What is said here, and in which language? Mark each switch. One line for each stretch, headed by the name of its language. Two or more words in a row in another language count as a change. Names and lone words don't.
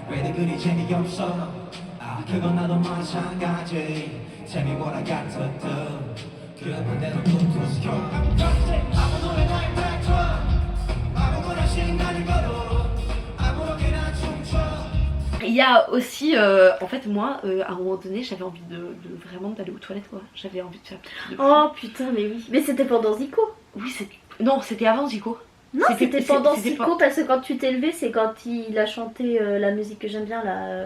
Korean: 그리 재미없어 그건 나도 마찬가지
English: Tell me what I got to do
Korean: 그런 대로 툭툭 켜 아무 노래나 뱉어 아무거나 신나는 거로 아무렇게나 춤춰.
French: Il y a aussi, en fait moi, à un moment donné, j'avais envie de vraiment d'aller aux toilettes quoi. J'avais envie de faire pipi. Oh putain, mais oui. Mais c'était pendant Zico. Oui, non, c'était avant Zico. Non, c'était pendant Zico parce que quand tu t'es levé, c'est quand il a chanté la musique que j'aime bien là.